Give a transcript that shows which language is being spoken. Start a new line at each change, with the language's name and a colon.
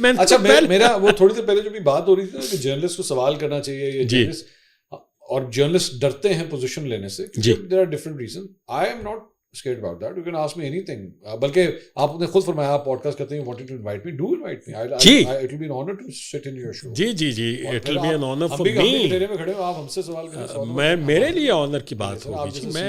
Urdu: اچھا میرا وہ تھوڑی دیر پہلے جو بھی بات ہو رہی تھی کہ جرنلسٹ کو سوال کرنا چاہیے, اور جرنلسٹ ڈرتے ہیں پوزیشن لینے سے.
English: There are different reasons. I am not scared about that. You can ask me anything.
Urdu: بلکہ آپ نے خود فرمایا آپ پوڈکاسٹ کرتے ہیں,
English: wanted to invite me.
Urdu: Do invite me.
English: It will be an honor to sit in your show. جی it will be an honor for me.
Urdu: میں کھڑے ہو, آپ ہم سے سوال کریں. میں میرے لیے آنر کی بات ہوگی جی.